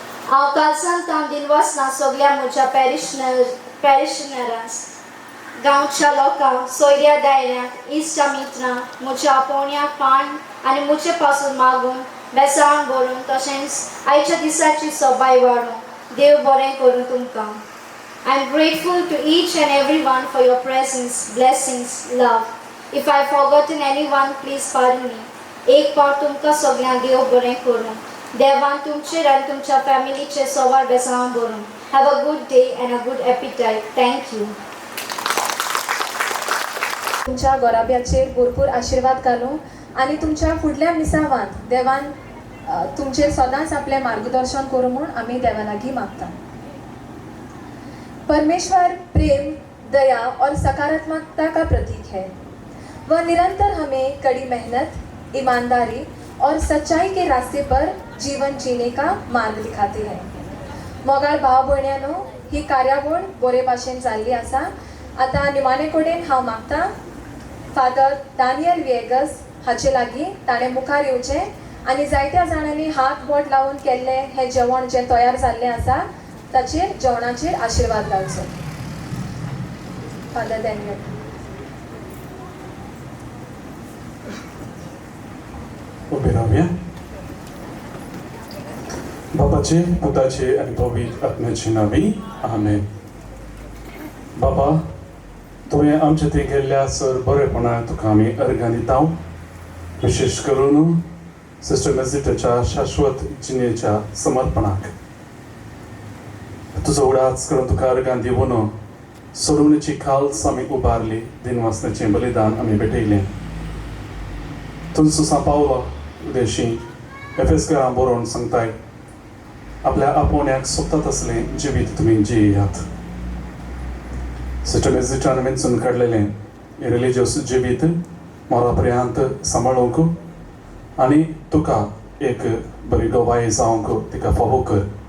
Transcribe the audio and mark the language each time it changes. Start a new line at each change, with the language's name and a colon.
Konkani: हांव कालसांतां दिनवासना सगळ्या म्हज्या पॅरिशनरांस गांवच्या लोकांक सोयऱ्या दायऱ्यांक इश्टा मित्रांक म्हज्या आपोवण्याक पाण आनी म्हजे पासून मागून बेसांवां भरून तशेंच आयच्या दिसाची सोबाय वाडूं. देव बरें करूं तुमकां.
English: I am grateful to each and everyone for your presence, blessings, love. If I have forgotten anyone, please pardon me.
Konkani: एक पावट तुमकां सगळ्यांक देव बरें करूं. देवान तुमचेर आनी तुमच्या फॅमिलीचे सोवार बेसांवां भरून.
English: Have a good day and a good appetite. Thank you.
Konkani: तुमच्या गोराब्याचेर भरपूर आशिर्वाद घालूं आनी तुमच्या फुडल्या मिसावांत देवान तुमचेर सदांच आपलें मार्गदर्शन करूं म्हूण आमी देवा लागीं मागता.
Hindi: परमेश्वर प्रेम, दया और सकारात्मकता का प्रतीक है. वह निरंतर हमें कड़ी मेहनत, ईमानदारी और सच्चाई के रास्ते पर जीवन जीने का मार्ग दिखाते हैं.
Konkani: मोगाळ भाव भयण्यांनो, ही कार्यावळ बरे भाशेन जाल्ली आसा. आतां निमाणे कडेन हांव मागता फादर दानियल विएगस हाचे लागीं ताणें मुखार येवचें आनी जायत्या जाणांनी हात बोट लावून केल्लें हें जेवण जें तयार जाल्लें आसा ताचेर जेवणाचेर आशिर्वाद घालचो. Father Daniel. उबे रावया. बापाचे, पुताचे आनी पवित्र आत्म्याचे नांवी आमेन. बाबा, तुवें आमचे थंय गेल्ल्या सर बरेपणाक तुका आमी अर्गां दिता. विशेश करून सिस्टर मेजिटाच्या शाश्वत जिणेच्या समर्पणाक तुजो उडाच करून तुका अर्गां दिवन सोडवणेची खाल्स आमी उबारली. दिनवासनाचें बलिदान आमी भेटयलें. तुमचो सांपावलो उदेशी एफेसकारां बरोवन सांगताय आपल्या आपोवण्याक सोदतात तसलें जिवीत तुमी जियेयात. सिस्टर मेजिटान वेंचून काडलेलें रिलिजियस जिवीत मोरा पर्यंत सांबाळूंक आनी तुका एक बरी गवाय जावंक तिका फावो कर.